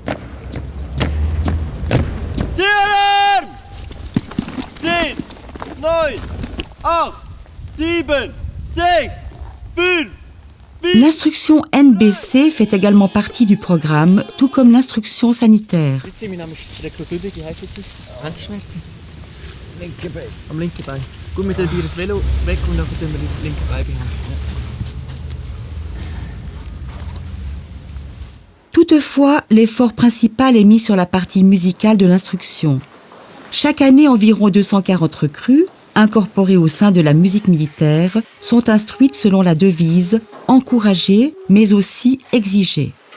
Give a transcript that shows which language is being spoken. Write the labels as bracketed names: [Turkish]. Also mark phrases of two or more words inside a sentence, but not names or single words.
[French] L'instruction NBC fait également partie du programme, tout comme l'instruction sanitaire. [German] Am linken Bein. Gut, wir probieren das Velo weg und dann tun wir das linke Bein behängen. [French] Toutefois, l'effort principal est mis sur la partie musicale de l'instruction. Chaque année, environ 240 recrues, incorporées au sein de la musique militaire, sont instruites selon la devise « encourager, mais aussi exiger ».